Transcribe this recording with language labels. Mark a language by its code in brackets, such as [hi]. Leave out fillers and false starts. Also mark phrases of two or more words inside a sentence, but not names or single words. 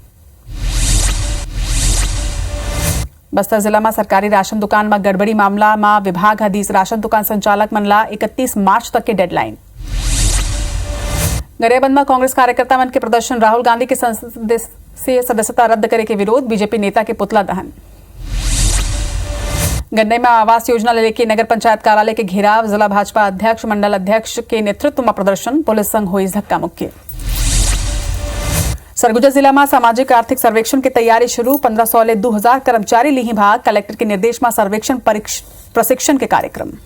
[hne] बस्तर जिला में सरकारी राशन दुकान में गड़बड़ी मामला में विभाग हदीस, राशन दुकान संचालक मनला 31 मार्च तक की डेडलाइन। गरियाबंद में कांग्रेस कार्यकर्ता मन के प्रदर्शन, राहुल गांधी की सदस्यता रद्द करे के विरोध, बीजेपी नेता के पुतला दहन। गन्नई में आवास योजना लेके नगर पंचायत कार्यालय के घेराव, जिला भाजपा अध्यक्ष मंडल अध्यक्ष के नेतृत्व में प्रदर्शन, पुलिस संग हुई धक्का मुक्की। सरगुजा जिला में सामाजिक आर्थिक सर्वेक्षण की तैयारी शुरू, 1500 ले 2000 कर्मचारी ली भाग, कलेक्टर के निर्देश में सर्वेक्षण प्रशिक्षण के कार्यक्रम।